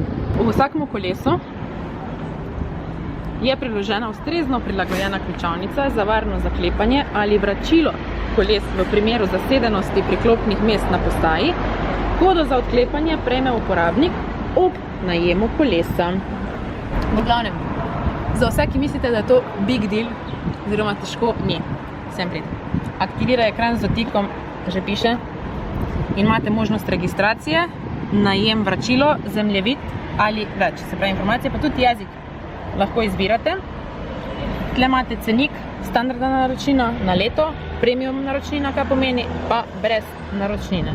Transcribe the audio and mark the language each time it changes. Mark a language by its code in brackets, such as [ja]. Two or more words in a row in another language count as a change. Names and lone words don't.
[sl] V vsakemu kolesu je priložena ustrezno prilagojena ključavnica za varno zaklepanje ali vračilo koles v primeru zasedenosti priklopnih mest na postaji. Kodo za odklepanje prejme uporabnik ob najemu kolesa. V glavnem, za vse, ki mislite, da je to [en] big deal, [sl] oziroma težko, ni. Vsem prid. Aktivira ekran z dotikom, že piše, in imate možnost registracije, najem, vračilo, zemljevid ali več. Se pravi, informacije, pa tudi jezik lahko izbirate. Tle imate cenik, standardna naročnina na leto, premium naročnina, kaj pomeni, pa brez naročnine.